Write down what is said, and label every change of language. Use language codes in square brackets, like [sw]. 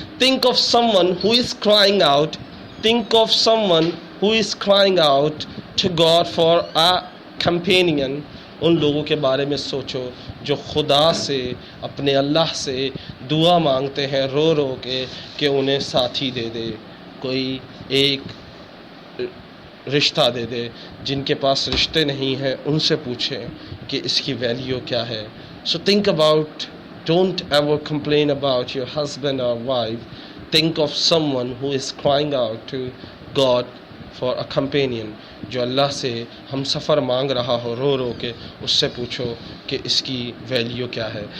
[en] Think of someone who is crying out. Think of someone who is crying out to God for a companion. [ur] ان لوگوں کے بارے میں سوچو جو خدا سے, اپنے اللہ سے دعا مانگتے ہیں رو رو کے کہ انہیں ساتھی دے دے, کوئی ایک رشتہ دے دے. جن کے پاس رشتے نہیں ہیں ان سے پوچھیں کہ اس کی ویلیو کیا ہے. [en] So think about, don't ever complain about your husband or wife. Think of someone who is crying out to God for a companion. [ur] جو اللہ سے ہم سفر مانگ رہا ہو رو رو کے, اس سے پوچھو کہ اس کی ویلیو کیا ہے.